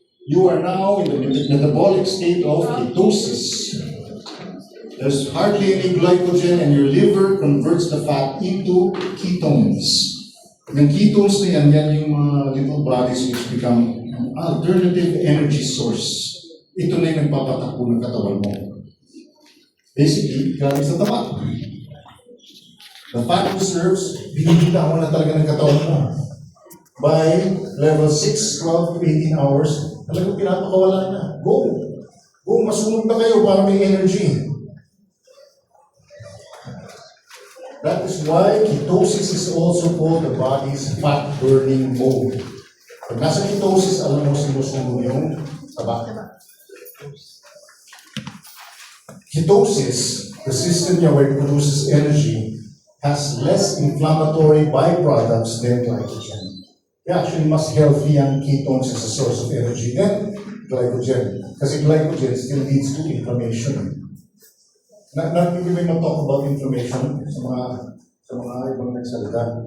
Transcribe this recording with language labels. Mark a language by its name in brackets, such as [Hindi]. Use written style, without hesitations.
[English] You are now in the metabolic state of ketosis. There's hardly any glycogen and your liver converts the fat into ketones. [Filipino] Yung ketones na yan yung [English] little bodies which become alternative energy source. [Filipino] Ito na yung nagpapatakbo ng katawan mo. Basically, galing sa taba. [English] The fat reserves, [Filipino] binibita mo na talaga ng katawan mo. [English] By level 6, [Filipino] 12 to 18 hours, talagang pinapakawala na. Go! Go, masunog na kayo para may energy. [English] That is why ketosis is also called the body's fat-burning mode. [Filipino] Pag nasa ketosis, alam mo sinusunog yung taba. [English] Ketosis, the system niya where it produces energy, has less inflammatory byproducts than glycogen. Actually, [Filipino] mas healthy ang [English] ketones as a source of energy than glycogen. Kasi glycogen still leads to inflammation. [Filipino] Hindi may talk about inflammation sa mga ibang nagsalita.